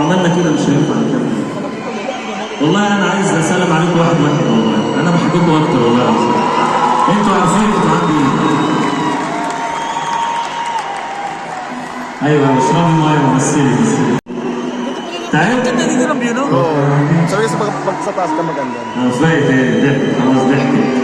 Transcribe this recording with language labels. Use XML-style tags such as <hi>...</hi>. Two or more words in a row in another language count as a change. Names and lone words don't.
<ar>عملنا كده مش هينفع نكمل والله انا عايز اسلم عليكم واحد والله انا بحبكم اكتر والله انتوا عارفين انتوا عندي ايه ايوه اشربي ميه ومثلي تعالوا</ar> <tl>Ganda dito ng view, no? Sabi kasi pag sa taas ka maganda.</tl> <ar>ازاي ضحك خلاص ضحكت</ar>